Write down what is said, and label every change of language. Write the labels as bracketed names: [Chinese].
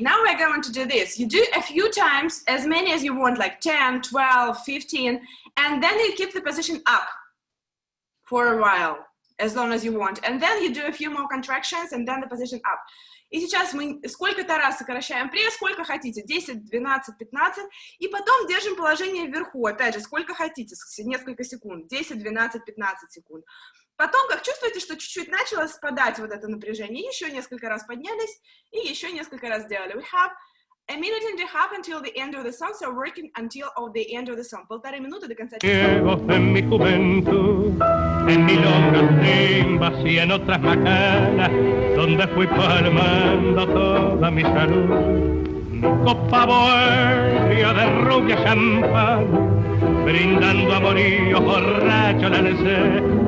[English] Now we're going to do this. You do a few times, as many as you want, like 10, 12, 15, and then you keep the position up for a while, as long as you want. And then you do a few more contractions, and then the position up. [Russian] И сейчас мы сколько-то раз сокращаем пресс, сколько хотите, 10, 12, 15, и потом держим положение вверху, опять же, сколько хотите, несколько секунд, 10, 12, 15 секунд. Потом, как чувствуете, что чуть-чуть начало спадать вот это напряжение, еще несколько раз поднялись, и еще несколько раз сделали. [English] We have a minute and a half until the end of the song, so working until the end of the song. [Russian] 1,5 минуты до конца песни. [Spanish] En mi juventud, en milongas trimbas y en otras macanas, donde fui palmando toda mi salud. Mi copa bohemia de rubia champán, brindando amoríos borrachos del ser.